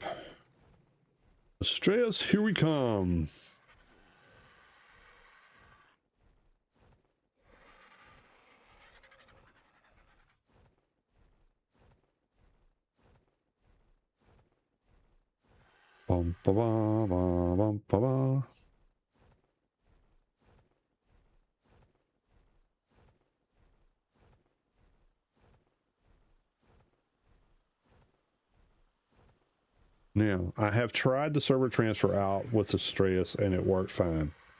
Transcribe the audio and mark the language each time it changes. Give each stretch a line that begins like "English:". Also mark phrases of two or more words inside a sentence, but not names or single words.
English: Astraeos, here we come. Bum, ba, ba, ba, bum, ba, ba. Now, I have tried the server transfer out with Astraeos and it worked fine.